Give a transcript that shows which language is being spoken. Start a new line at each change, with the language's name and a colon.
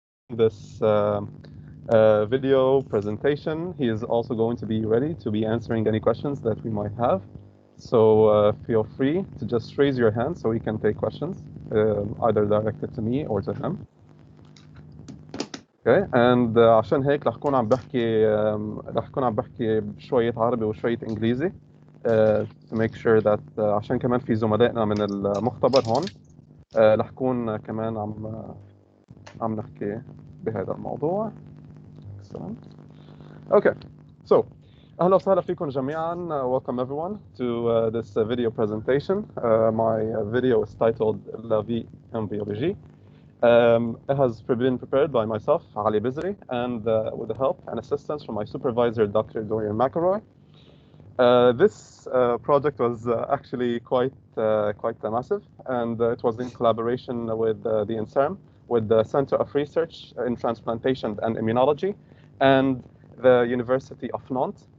English: this video presentation. He is also going to be ready to be answering any questions that we might have. So feel free to just raise your hand so we can take questions, either directed to me or to him. Okay, and
Arabic: عشان هيك رح كون عم بحكي بشوية عربي وشوية إنجليزي
English: to make sure that
Arabic: عشان كمان في زملائنا من المختبر هون رح كون كمان عم نحكي بهذا الموضوع.
English: Excellent.
Arabic: Okay, so أهلا وسهلا فيكم جميعا.
English: Welcome everyone to this video presentation. My video is titled La vie en biologie. It has been prepared by myself, Ali Bizri, and with the help and assistance from my supervisor, Dr. Dorian McElroy. This project was actually quite massive, and it was in collaboration with the INSERM, with the Center of Research in Transplantation and Immunology, and the University of Nantes.